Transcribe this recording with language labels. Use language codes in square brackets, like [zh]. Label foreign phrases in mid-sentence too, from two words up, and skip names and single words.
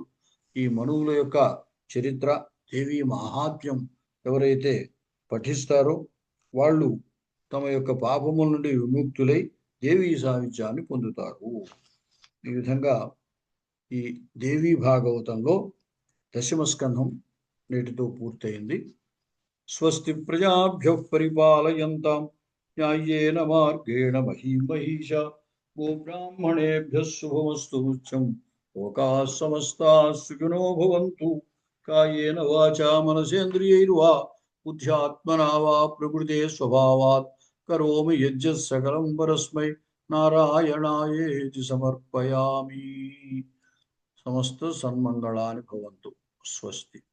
[te] ఈ మనువుల యొక్క చరిత్ర, దేవీ మహాత్మ్యం ఎవరైతే పఠిస్తారో వాళ్ళు తమ యొక్క పాపముల నుండి విముక్తులై దేవీ సాయుధ్యాన్ని పొందుతారు. ఈ విధంగా ఈ దేవీ భాగవతంలో దశమ స్కంధం నేటితో పూర్తయింది. [sa] స్వస్తి ప్రజాభ్య పరిపాలయంతాం న్యాయేన మార్గేణ మహీం మహిషా గోబ్రాహ్మణేభ్య శుభమస్తు నిత్యం లోకాః సమస్తాః సుఖినో భవంతు. కాయేన వాచా మనసేంద్రియైర్వా బుద్ధ్యాత్మనా వా ప్రకృతే స్వభావాత్ కరోమి యజ్జత్ సకలం పరస్మై నారాయణాయేతి సమర్పయామి. సమస్త సన్మంగళాని భవంతు. స్వస్తి.